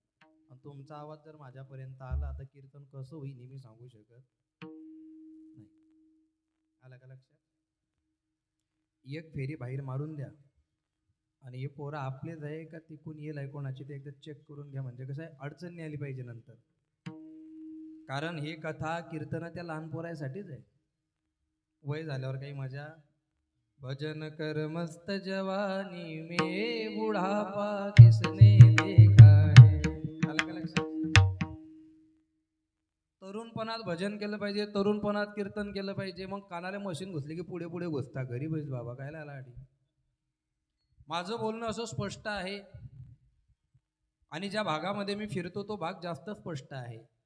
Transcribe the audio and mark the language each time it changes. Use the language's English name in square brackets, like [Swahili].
[Marathi] आणि तुमचा आवाज जर माझ्यापर्यंत आला तर कीर्तन कसं होईल हे मी सांगू शकत नाही. आला का लक्षात? एक फेरी बाहेर मारून द्या आणि हे पोरं आपलेच आहे का तिकून येईल आहे कोणाची ते एकदा चेक करून घ्या. म्हणजे कसं आहे, अडचण नाही आली पाहिजे नंतर. कारण हे कथा कीर्तन त्या लहान पोरायसाठीच आहे. वय झाल्यावर काही मजा. [Hindi] भजन कर मस्त जवानी में बुढ़ापा किसने देखा है. [Marathi] आलं का लक्षात? तरुणपणात भजन केलं पाहिजे, तरुणपणात कीर्तन केलं पाहिजे. मग कानाला मशीन घुसली की पुढे पुढे घुसता. घरी बस बाबा, काय लाडी. माझं बोलणं असं स्पष्ट आहे आणि ज्या भागामध्ये मी फिरतो तो भाग जास्त स्पष्ट आहे.